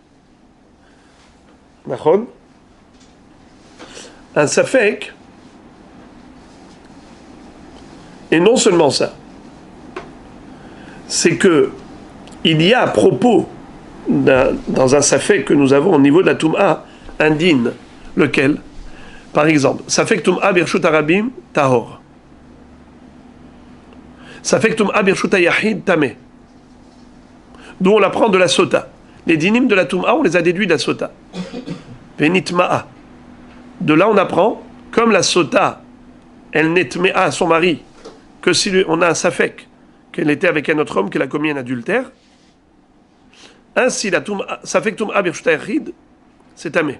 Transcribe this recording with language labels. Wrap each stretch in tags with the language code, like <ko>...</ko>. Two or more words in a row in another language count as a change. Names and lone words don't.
<fr>D'accord? Un Safek. Et non seulement ça. C'est que il y a à propos dans un Safek que nous avons au niveau de la Tum'a un din. Lequel? Par exemple,</fr> <he>ספק טומאה ברשות הרבים טהור. ספק טומאה ברשות היחיד טמא.</he> <fr>D'où on l'apprend de la Sota. Les dinim de la Tum'a, on les a déduits de la Sota.</fr> <he>Venitma'a.</he> <fr>De là, on apprend, comme la Sota, elle netme'a à son mari, que si on a un Safek, qu'elle était avec un autre homme, qu'elle a commis un adultère, ainsi la</fr> <he>ספק טומאה ברשות היחיד,</he> <fr>c'est tamé.</fr>